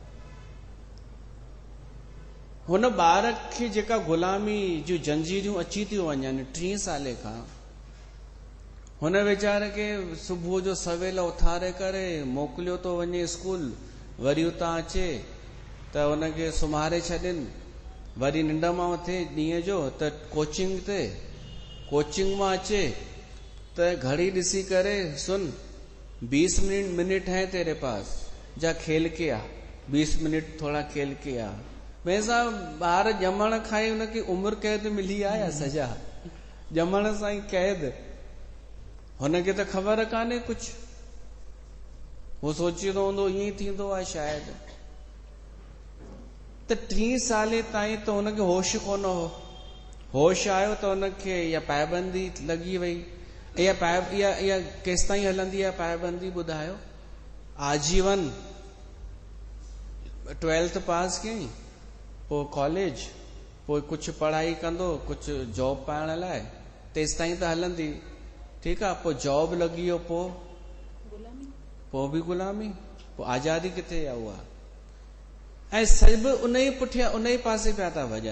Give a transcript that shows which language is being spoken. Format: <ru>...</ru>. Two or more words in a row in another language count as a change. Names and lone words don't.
<sd>हुन ॿार खे जेका ग़ुलामी जूं जंजीरियूं अची थियूं वञनि 3 साले खां, हुन वीचारे खे सुबुह जो सवेल उथारे करे मोकिलियो थो वञे स्कूल। वरी उतां अचे त हुनखे सुम्हारे छॾनि। वरी निंड मां उथे ॾींहं जो त कोचिंग मां अचे त घड़ी ॾिसी करे</sd> <ur>سن 20 منٹ ہے تیرے پاس، جا کھیل کے آ. 20 منٹ تھوڑا کھیل کے آ.</ur> <sd>वैसा ॿार ॼमण खां ई हुनखे उमिरि क़ैद मिली आहे या सजा? ॼमण सां ई क़ैद। हुनखे त ख़बर कान्हे कुझु। हू सोचींदो हूंदो ईअं ई थींदो आहे शायदि। त 3 साले ताईं त हुनखे होश कोन हो। होश आयो त हुनखे इहा पाबंदी लॻी वई। इहा केसि ताईं हलंदी आहे पाबंदी ॿुधायो? आजीवन। 12th पास कयईं, पोइ कॉलेज, पोइ कुझु पढ़ाई कंदो, कुझु जॉब पाइण लाइ, तेसि ताईं त हलंदी। ठीकु आहे। पोइ जॉब लॻी वियो, पोइ बि ग़ुलामी। पोइ आज़ादी किथे आहे उहा? ऐं सभु उन ई पुठियां उन ई पासे पिया था भॼनि।</sd>